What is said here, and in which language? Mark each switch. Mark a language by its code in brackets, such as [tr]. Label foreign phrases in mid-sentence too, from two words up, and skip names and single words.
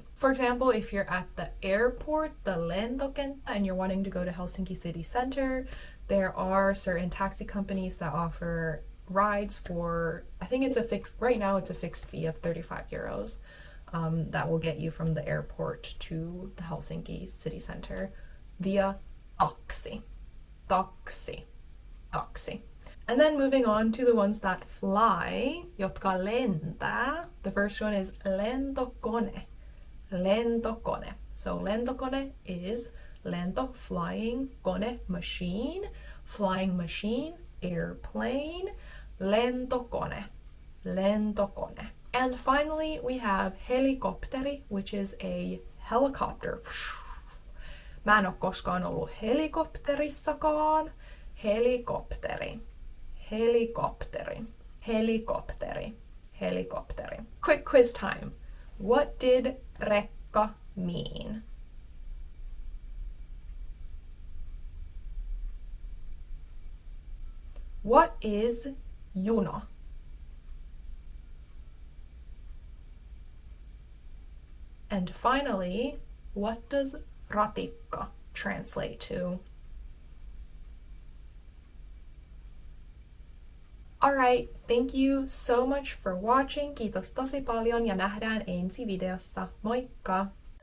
[en] For example, if you're at the airport, the lentokenttä, and you're wanting to go to Helsinki city center, there are certain taxi companies that offer rides for, I think right now it's a fixed fee of 35 euros. That will get you from the airport to the Helsinki city center via taxi. Taxi. Taxi. And then moving on to the ones that fly, [fi] jotka lentää. [en] The first one is lentokone. Lentokone. So lentokone is lento, flying, kone, machine, flying machine, airplane, [fi] lentokone. Lentokone. [en] And finally we have helikopteri, which is a helicopter. [fi] Mä en oo koskaan ollut helikopterissakaan. Helikopteri. Helikopteri. Helikopteri. Helikopteri. [en] Quick quiz time. What did rekka mean? What is juna? And finally, what does ratikka translate to? Alright, thank you so much for watching. [fi] Kiitos tosi paljon ja nähdään ensi videossa. Moikka!